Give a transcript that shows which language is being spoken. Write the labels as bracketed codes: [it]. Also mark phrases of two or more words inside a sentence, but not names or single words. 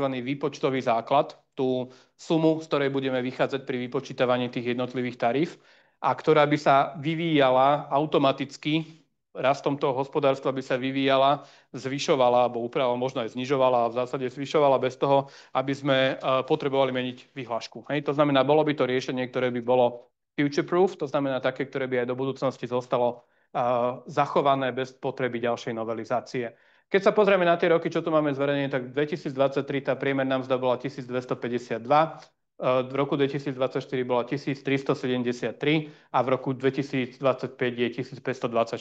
[sk] Výpočtový základ, tú sumu, z ktorej budeme vychádzať pri vypočítavaní tých jednotlivých taríf a ktorá by sa vyvíjala automaticky, rastom toho hospodárstva by sa vyvíjala, zvyšovala, alebo možno aj znižovala a v zásade zvyšovala bez toho, aby sme potrebovali meniť vyhlášku. Hej? To znamená, bolo by to riešenie, ktoré by bolo future-proof, to znamená také, ktoré by aj do budúcnosti zostalo zachované bez potreby ďalšej novelizácie. Keď sa pozrieme na tie roky, čo tu máme zverejnené, tak v 2023 tá priemerná mzda bola 1252, v roku 2024 bola 1373 a v roku 2025 je 1524.